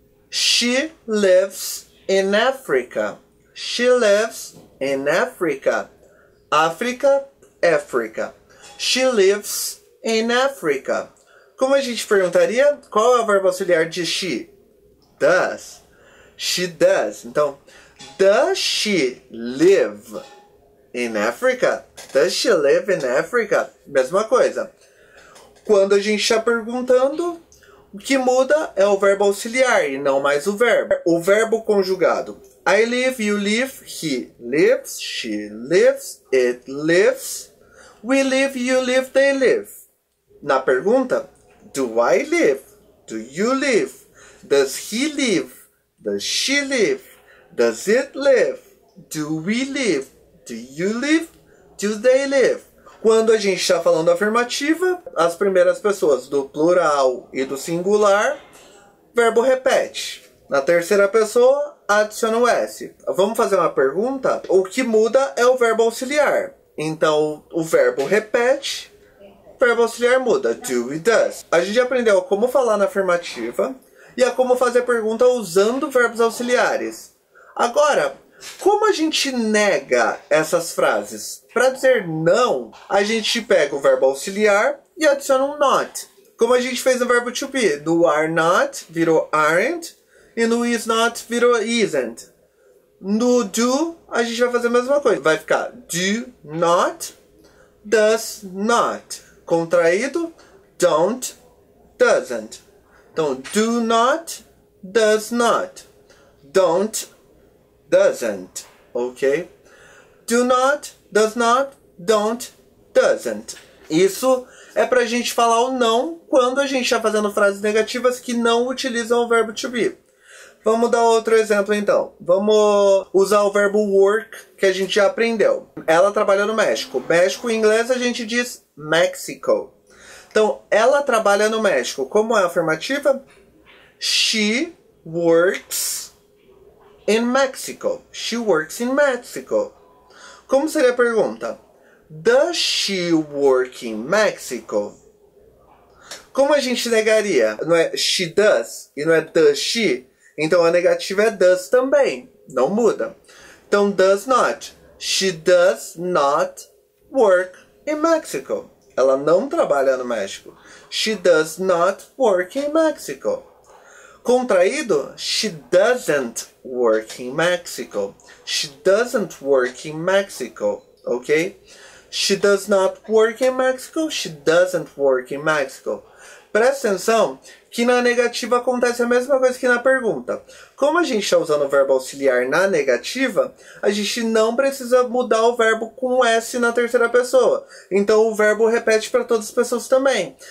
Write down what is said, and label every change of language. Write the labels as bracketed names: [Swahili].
[English] She lives in Africa. She lives in Africa. África, África. She lives in Africa. [Portuguese] Como a gente perguntaria? Qual é o verbo auxiliar de she? [English] Does. She does. Então, does she live in Africa? Does she live in Africa? [Portuguese] Mesma coisa. Quando a gente está perguntando, o que muda é o verbo auxiliar e não mais o verbo. O verbo conjugado. [English] I live, you live, he lives, she lives, it lives, we live, you live, they live. [Portuguese] Na pergunta, [English] do I live? Do you live? Does he live? Does she live? Does it live? Do we live? Do you live? Do they live? [Portuguese] Quando a gente está falando afirmativa, as primeiras pessoas do plural e do singular, verbo repete. Na terceira pessoa, adiciona o S. Vamos fazer uma pergunta? O que muda é o verbo auxiliar. Então, o verbo repete, o verbo auxiliar muda. Do e does. A gente aprendeu como falar na afirmativa e a como fazer pergunta usando verbos auxiliares. Agora, Como a gente nega essas frases? Para dizer não, a gente pega o verbo auxiliar e adiciona um not. Como a gente fez no verbo to be. No are not virou aren't e no is not virou isn't. No do, a gente vai fazer a mesma coisa. Vai ficar do not, does not. Contraído, don't, doesn't. Então, do not, does not. Don't, doesn't. Ok? Do not, does not, don't, doesn't. Isso é pra gente falar o não quando a gente está fazendo frases negativas que não utilizam o verbo to be. Vamos dar outro exemplo então. Vamos usar o verbo work que a gente já aprendeu. Ela trabalha no México. México em inglês a gente diz Mexico. Então, ela trabalha no México. Como é a afirmativa? [English] She works in Mexico. She works in Mexico. [Portuguese] Como seria a pergunta? [English] Does she work in Mexico? [Portuguese] Como a gente negaria? Não é she does e não é does she? Então a negativa é does também. Não muda. Então does not. [English] She does not work in Mexico. [Portuguese] Ela não trabalha no México. [English] She does not work in Mexico. Contraído, she doesn't work in Mexico. She doesn't work in Mexico. Ok? She does not work in Mexico. She doesn't work in Mexico. [Portuguese] Presta atenção que na negativa acontece a mesma coisa que na pergunta. Como a gente está usando o verbo auxiliar na negativa, a gente não precisa mudar o verbo com S na terceira pessoa. Então o verbo repete para todas as pessoas também.